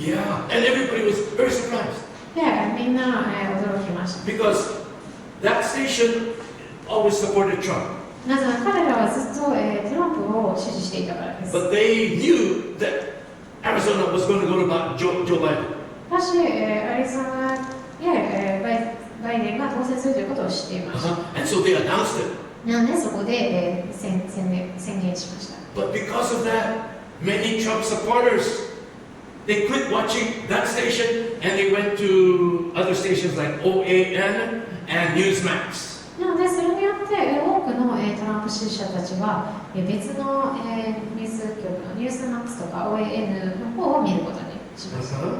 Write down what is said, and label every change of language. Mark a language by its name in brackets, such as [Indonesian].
[English] Yeah, and everybody was very surprised. [Japanese] で、みんな、驚きました。 [English] Because that station always supported Trump. [Japanese] なぜなら彼らはずっと、トランプを支持していたからです。 [English] But they knew that Arizona was going to go to Joe Biden. [Japanese] しかし、アリゾナで、バイデンが当選するということを知っていました。 [English] And so they announced it. [Japanese] なので、そこで、宣言しました。 [English] But because of that, many Trump supporters, they quit watching that station and they went to other stations like OAN and Newsmax. [Japanese] なので、それによって多くのトランプ支持者たちは別のニュース局のニュースマックスとか OAN の方を見ることにしました。